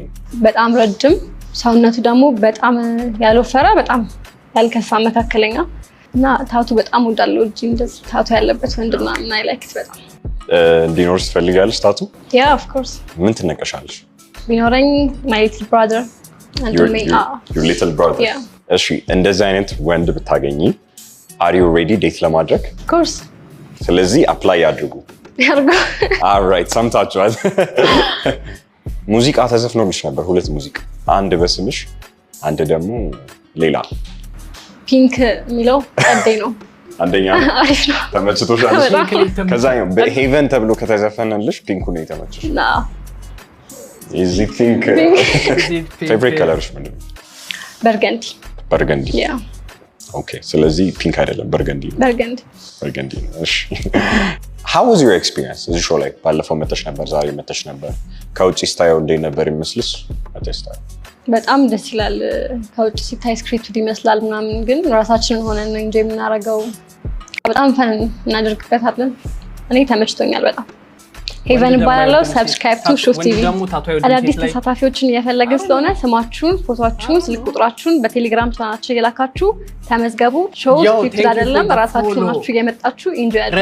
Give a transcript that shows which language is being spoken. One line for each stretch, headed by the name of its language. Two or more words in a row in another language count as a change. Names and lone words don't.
Amharic: በጣም ረጅም ሰውነቱ ደግሞ በጣም ያልወፈረ በጣም ያልከፋ መካከለኛ እና ታቱ በጣም ወዳለው እጅ እንደዚህ ታቱ ያለበት ወንድና እና ላይክት በጣም እንዲኖር ትፈልጋለሽ ታቱ?
English: yeah of course።
Amharic: ምን ትነቀሻለሽ?
English: ቢኖረኝ my little brother your little brother.
Amharic: እሺ እንደዚህ አይነት ወንድ ብታገኚ
English: are you ready
Amharic: ዴት ለማድረግ?
English: of course።
Amharic: ስለዚህ አፕላይ ያድርጉ። alright ሰምታችኋል። ሙዚቃ ተዘፍኖልሽ ነበር፣ 2 ሙዚቃ፣ አንድ በስምሽ አንድ ደግሞ ሌላ። ፒንክ የሚለው ቀዴ ነው። አንደኛ አሪፍ ነው ተመችቶሻል? ከዛ በሄቨን ተብሎ ከተዘፈነልሽ ፒንኩ ነው የተመቸሽ? እዚህ
English: pink favorite color
Amharic: ምንድን ነው? በርገንዲ። በርገንዲ ኦኬ። ስለዚህ ፒንክ አይደለም በርገንዲ ነው። በርገንዲ ነው። እሺ
English: how was your experience
Amharic: እዚህ ሾው ላይ? ባለፈው መተሽ ነበር፣ ዛሬ መተሽ ነበር። ከውጪ ስታየው እንዴት ነበር ይመስልሽ? አተስታው በጣም ደስ ይላል። ከውጪ ሲታይ ስክሪፕት ይመስላል ምናምን፣ ግን ራሳችንን ሆነን ነው እንጂ የምናረገው። በጣም ፈን እናደርግበታለን። እኔ ተመችቶኛል በጣም። ሄቨን ባላለው
English: subscribe to Shuf TV።
Amharic: አዳዲስ ተሳታፊዎችን እየፈለግን ስለሆነ ስማችሁን፣ ፎቶአችሁን፣ ስልክ ቁጥራችሁን በቴሌግራም ቻናላችን እየላካችሁ ተመዝገቡ። ሾው ስክሪፕት አይደለም፣ ራሳችሁ ናችሁ እየመጣችሁ ኢንጆይ አድርጉ።